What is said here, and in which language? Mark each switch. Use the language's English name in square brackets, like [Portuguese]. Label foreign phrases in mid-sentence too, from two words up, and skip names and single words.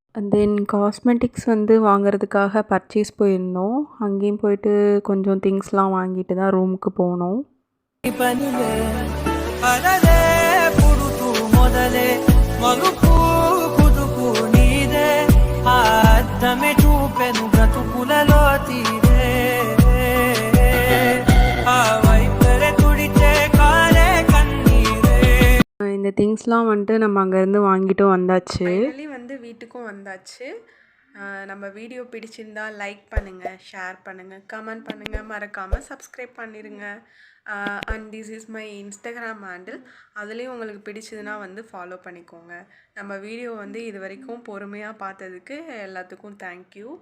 [Tamil] தென் காஸ்மெட்டிக்ஸ் வாங்குறதுக்காக பர்ச்சேஸ் போயிருந்தோம். அங்கேயும் போயிட்டு கொஞ்சம் திங்ஸ்லாம் வாங்கிட்டு தான் ரூமுக்கு போனோம். [Telugu] పనిలే అరలే పుడుతూ మొదలే మలుపు కుదుపు నీదే ఆ అద్దమే చూపెను బ్రతుకులలో తీరే ఆ వైపరే తుడిచే కాలే కన్నీరే. [Tamil] இந்த திங்ஸ்லாம் நம்ம அங்கேருந்து வாங்கிட்டு வந்தாச்சு. ஃபைனலி வீட்டுக்கும் வந்தாச்சு. நம்ம வீடியோ பிடிச்சிருந்தா லைக் பண்ணுங்கள், ஷேர் பண்ணுங்கள், கமெண்ட் பண்ணுங்கள், மறக்காமல் சப்ஸ்கிரைப் பண்ணிடுங்க. [English] And this is my Instagram handle. [Tamil] அதுலேயும் உங்களுக்கு பிடிச்சதுன்னா ஃபாலோ பண்ணிக்கோங்க. நம்ம வீடியோ இது வரைக்கும் பொறுமையாக பார்த்ததுக்கு எல்லாத்துக்கும் தேங்க்யூ.